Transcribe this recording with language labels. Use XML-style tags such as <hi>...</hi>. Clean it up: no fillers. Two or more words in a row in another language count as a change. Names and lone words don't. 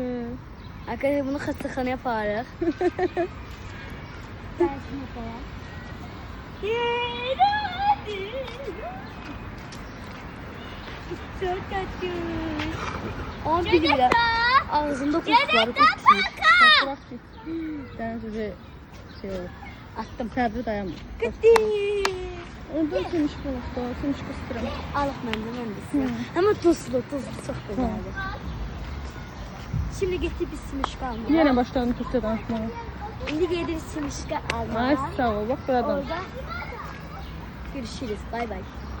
<tr>Arkadaşlar bunu</tr> <az>xəstəxanaya aparırıq.</az> <tr>Çok tatlı. Ama bir lira. Ağzımda kuşları tutuyor. Bırak git.</tr> <az>Dəniz üzü şey olur.</az> <tr>Attım.</tr> <az>Səbri dayanmır.</az> <tr>Gitti.</tr> <az>Orada sümüş balıqda, sümüş qıstıram. Alıq mən də sizə. Ama tuzlu çox gözəldir.</az> <tr>Şimdi getdik biz simişka almaya.</tr> <az>Yenə başladım Türkçe danışmağa. İndi gedirik simişka almaya.</az> <tr>Ay sağ ol, bak buradan. Orada görüşürüz. Bay bay.</tr>